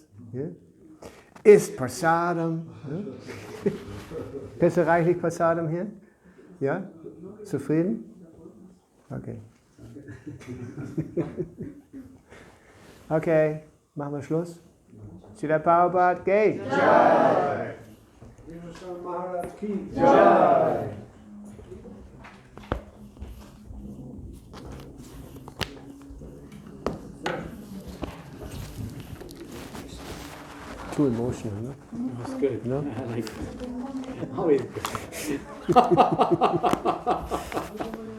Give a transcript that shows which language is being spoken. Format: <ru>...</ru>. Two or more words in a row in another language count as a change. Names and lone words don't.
<de>Ja? Isst Prasadam. Ja? Bist du reichlich Prasadam hier? Ja? Zufrieden? Okay. Okay, machen wir Schluss. Srila Prabhupada, geht!</de> <hi>जय! महाराज की जय!</hi> <en>Too emotional, no? That's good. No? I like it. Always good.</en>